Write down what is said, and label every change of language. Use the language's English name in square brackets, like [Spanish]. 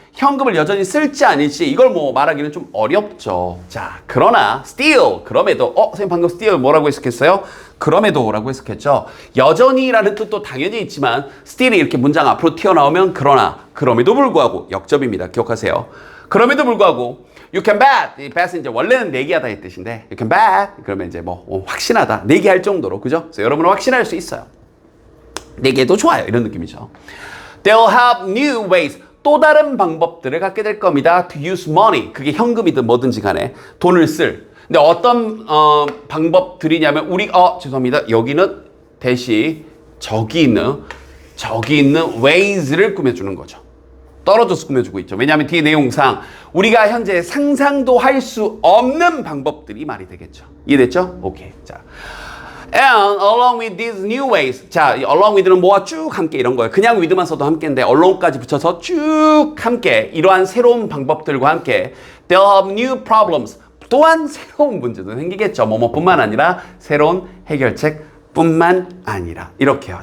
[Korean] 현금을 여전히 쓸지 아닐지 이걸 뭐 말하기는 좀 어렵죠. 자, 그러나 still, 그럼에도, 선생님 방금 still 뭐라고 해석했어요? 그럼에도라고 해석했죠. 여전히라는 뜻도 당연히 있지만 still이 이렇게 문장 앞으로 튀어나오면 그러나, 그럼에도 불구하고 역접입니다. 기억하세요. 그럼에도 불구하고 [English] you can bet. [Korean] 이 bet은 이제 원래는 내기하다의 뜻인데 [English] you can bet. [Korean] 그러면 이제 뭐 확신하다, 내기할 정도로, 그죠? 그래서 여러분은 확신할 수 있어요. 내기해도 좋아요. 이런 느낌이죠. [English] They'll have new ways. [Korean] 또 다른 방법들을 갖게 될 겁니다. [English] To use money. [Korean] 그게 현금이든 뭐든지 간에 돈을 쓸. 근데 어떤 방법들이냐면 우리 죄송합니다. 여기는 대시 저기 있는 ways를 꾸며주는 거죠. 떨어져서 꾸며주고 있죠. 왜냐하면 뒤에 내용상 우리가 현재 상상도 할 수 없는 방법들이 말이 되겠죠. 이해됐죠? 오케이. [English] 자, and along with these new ways. [Korean] 자, along with는 뭐와 쭉 함께 이런 거예요. 그냥 with만 써도 함께인데 along까지 붙여서 쭉 함께 이러한 새로운 방법들과 함께 [English] they'll have new problems. [Korean] 또한 새로운 문제도 생기겠죠. 뭐뭐뿐만 아니라 새로운 해결책 뿐만 아니라 이렇게요.